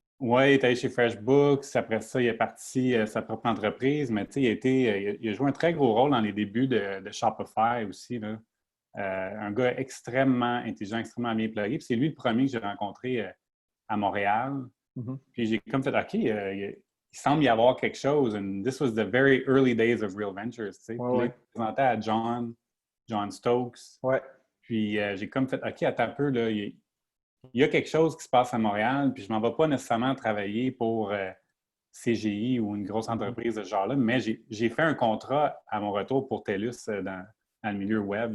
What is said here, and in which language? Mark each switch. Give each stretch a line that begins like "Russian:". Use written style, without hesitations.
French: Oui, il est allé chez FreshBooks. Après ça, il est parti sa propre entreprise, mais tu sais, il a joué un très gros rôle dans les débuts de Shopify aussi, là. Un gars extrêmement intelligent, extrêmement bien plugué. Puis c'est lui le premier que j'ai rencontré à Montréal. Mm-hmm. Puis j'ai comme fait, OK, il semble y avoir quelque chose.
English: And this was the very early days of Real Ventures,
French: tu sais. Ouais, Puis là, ouais. il présentait à John Stokes. Ouais. Puis j'ai comme fait, OK, attends un peu, là, il y a quelque chose qui se passe à Montréal, puis je ne m'en vais pas nécessairement travailler pour CGI ou une grosse entreprise de ce genre-là, mais j'ai fait un contrat à mon retour pour TELUS dans le milieu web.